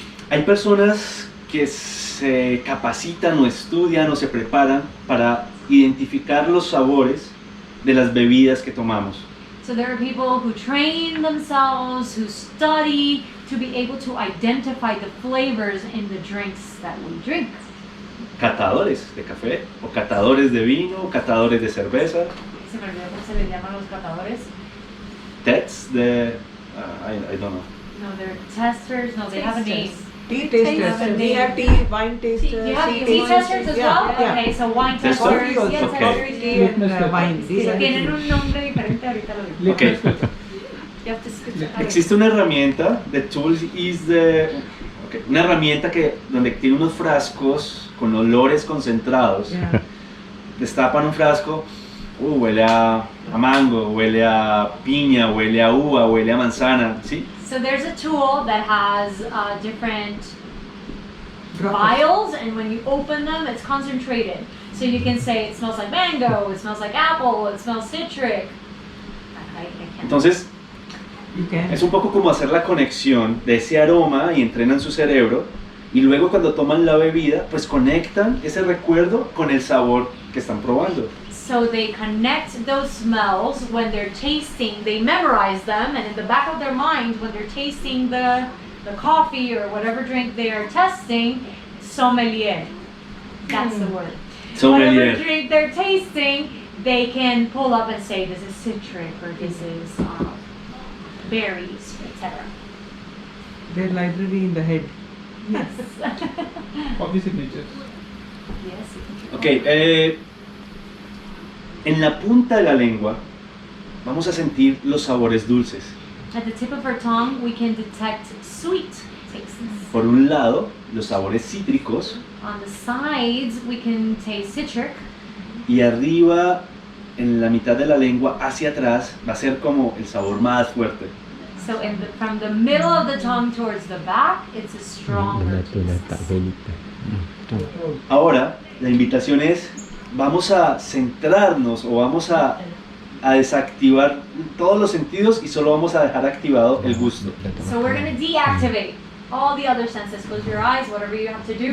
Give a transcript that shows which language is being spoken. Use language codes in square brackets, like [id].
[es] Hay personas que se capacitan o estudian o se preparan para identificar los sabores de las bebidas que tomamos. [en] So there are people who train themselves, who study to be able to identify the flavors in the drinks that we drink. [es] Catadores de café, o catadores de vino, o catadores de cerveza. Se me olvidó cómo se les llaman los catadores. Tets de... [en] I don't know. No, they're testers. No, they have a name. Tea tasters. We have tea, wine tasters. You have tea testers as well? Okay, so wine testers. Yes, coffee, tea, and wine. [es] Tienen un nombre diferente, ahorita lo digo. Okay. Existe una herramienta, [en] the tool is the... [es] Okay. Una herramienta donde tiene unos frascos con olores concentrados. [en] Yeah. [es] Destapan un frasco, huele a mango, huele a piña, huele a uva, huele a manzana, ¿sí? [en] So there's a tool that has different vials, and when you open them, it's concentrated. So you can say it smells like mango, it smells like apple, it smells citric. [es] Entonces, es un poco como hacer la conexión de ese aroma y entrenan su cerebro, y luego cuando toman la bebida, pues conectan ese recuerdo con el sabor que están probando. [en] So they connect those smells when they're tasting, they memorize them, and in the back of their mind, when they're tasting the coffee or whatever drink they are testing, sommelier. That's the word. Sommelier. Whatever drink they're tasting, they can pull up and say this is citric or this is berries, etc. Their library in the head. Yes. Coffee signatures. Yes. [es] Ok, en la punta de la lengua vamos a sentir los sabores dulces. [en] At the tip of our tongue, we can detect sweet tastes. [es] Por un lado, los sabores cítricos, [en] On the sides, we can taste citric. [es] y arriba, en la mitad de la lengua, hacia atrás, va a ser como el sabor más fuerte. [en] So from the middle of the tongue towards the back, it's a stronger taste. [es] Ahora, la invitación es, vamos a centrarnos o vamos a desactivar todos los sentidos y solo vamos a dejar activado el gusto. [en] So we're going to deactivate all the other senses. Close your eyes, whatever you have to do,